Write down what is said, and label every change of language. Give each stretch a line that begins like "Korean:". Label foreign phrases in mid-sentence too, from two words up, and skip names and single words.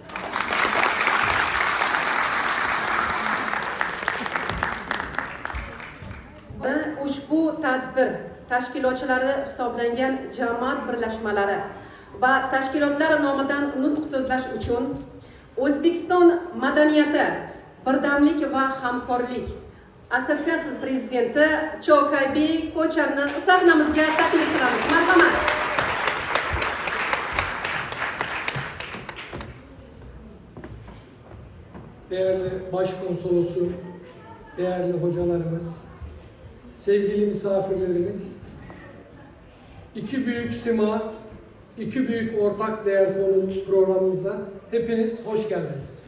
Uzbek: Ushbu tadbir tashkilotchilari hisoblangan jamoat birlashmalari va tashkilotlar nomidan nutq so'zlash uchun O'zbekiston madaniyati, birdamlik va hamkorlik assotsiatsiyasi prezidenti Cho'kaybek Ko'charni sahnamizga taklif qilamiz. Marhamat.
Turkish: Değerli başkonsolosum, değerli hocalarımız, sevgili misafirlerimiz, iki büyük sima, iki büyük ortak değer konulu programımıza hepiniz hoş geldiniz.